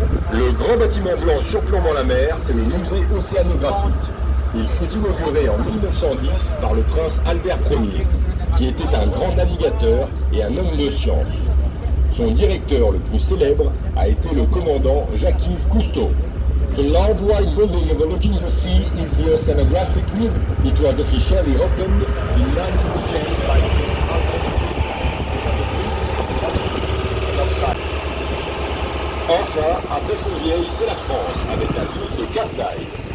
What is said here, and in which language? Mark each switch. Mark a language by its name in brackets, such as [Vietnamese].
[French] Le grand bâtiment blanc surplombant la mer, c'est le musée océanographique. Il fut inauguré en 1910 par le prince Albert Ier, qui était un grand navigateur et un homme de science. Son directeur le plus célèbre a été le commandant Jacques-Yves Cousteau. [English] The large white building overlooking the sea is the Oceanographic Museum. It was officially opened in 1910 by King Alfred. [French] Enfin, après Fontvieille, c'est la France, avec la ville de Cap d'Aille.